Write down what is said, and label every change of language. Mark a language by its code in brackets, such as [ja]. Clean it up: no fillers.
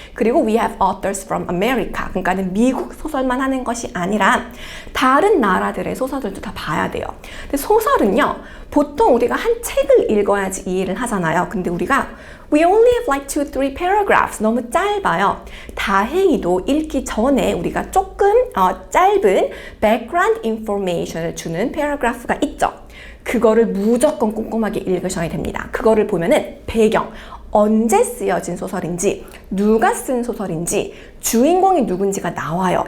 [ko] 그리고 [en] we have authors from America. [ko] 그러니까는 미국 소설만 하는 것이 아니라 다른 나라들의 소설들도 다 봐야 돼요. 근데 소설은요. 보통 우리가 한 책을 읽어야지 이해를 하잖아요. 근데 우리가 [en] we only have like 2-3 paragraphs. [ko] 너무 짧아요. 다행히도 읽기 전에 우리가 조금 짧은 background information을 주는 paragraph가 있죠. 그거를 무조건 꼼꼼하게 읽으셔야 됩니다. 그거를 보면은 배경, 언제 쓰여진 소설인지, 누가 쓴 소설인지, 주인공이 누군지가 나와요.